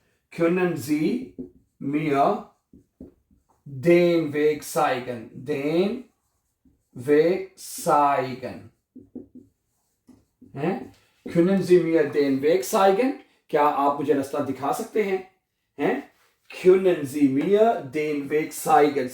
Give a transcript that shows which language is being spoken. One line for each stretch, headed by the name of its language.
German: Können Sie mir den Weg zeigen? Den Weg zeigen. हैं? Können Sie mir den Weg zeigen?
Hindi: क्या आप मुझे रास्ता दिखा सकते हैं? हैं?
German: Können Sie mir den Weg zeigen?